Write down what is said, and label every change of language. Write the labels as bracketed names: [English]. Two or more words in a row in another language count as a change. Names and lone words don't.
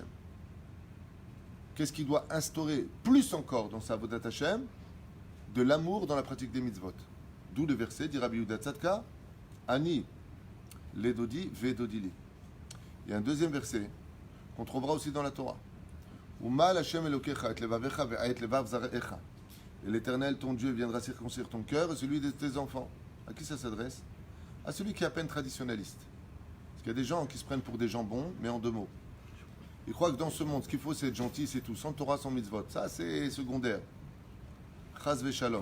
[French] Qu'est-ce qu'il doit instaurer plus encore dans sa [Hebrew] עבודת השם? [French] De l'amour dans la pratique des mitzvot. D'où le verset, dit Rabbi Yehuda Tzadka, [Hebrew] אני, לדודי, ודודי לי. [French] Il y a un deuxième verset qu'on trouvera aussi dans la Torah. [Hebrew] ומל השם אלוקיך את לבבך ואת לבב זרעך. [French] Et l'Éternel, ton Dieu, viendra circoncire ton cœur et celui de tes enfants. À qui ça s'adresse? À celui qui est à peine traditionnaliste. Parce qu'il y a des gens qui se prennent pour des gens bons, mais en deux mots. Ils croient que dans ce monde, ce qu'il faut, c'est être gentil, c'est tout. Sans Torah, sans mitzvot. Ça, c'est secondaire. [Hebrew] חס ושלום.